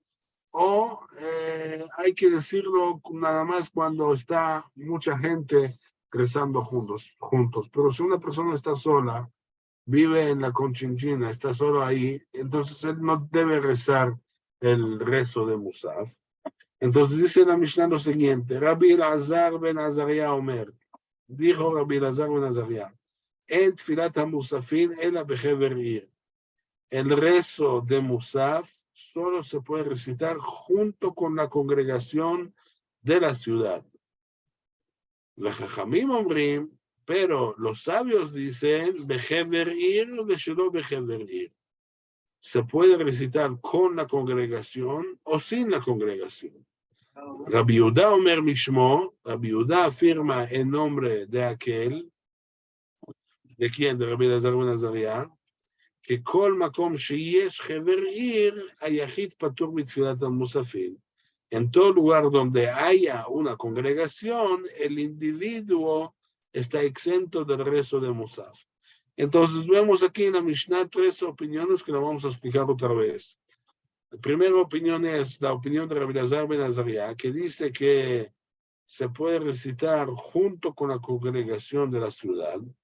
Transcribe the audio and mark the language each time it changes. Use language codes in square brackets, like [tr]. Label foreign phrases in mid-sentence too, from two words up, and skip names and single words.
[es] ¿O hay que decirlo nada más cuando está mucha gente rezando juntos? Pero si una persona está sola, vive en la Conchinchina, está solo ahí, entonces él no debe rezar el rezo de Musaf. Entonces dice la Mishnah lo siguiente, [he] רבי אלעזר בן עזריה אומר, [es] dijo Rabbi Elazar ben Azariah, [he] אין תפילת המוספין אלא בחבר עיר. [es] El rezo de Musaf solo se puede recitar junto con la congregación de la ciudad. [he] וחכמים אומרים, [es] pero los sabios dicen, [he] בחבר עיר ושלא בחבר עיר. [es] Se puede recitar con la congregación o sin la congregación. [he] רבי יהודה אומר משמו, [es] Rabbi Yehuda afirma en nombre de aquel, ¿de quién? De Rabbi Elazar ben Azariah, que [he] כל מקום שיש חבר עיר, היחיד פטור בתפילת המוספים. [es] En todo lugar donde haya una congregación, el individuo está exento del rezo de Musaf. Entonces vemos aquí en la Mishnah 3 opiniones que lo vamos a explicar otra vez. La primera opinión es la opinión de Rabbi Elazar ben Azariah, que dice que se puede recitar junto con la congregación de la ciudad.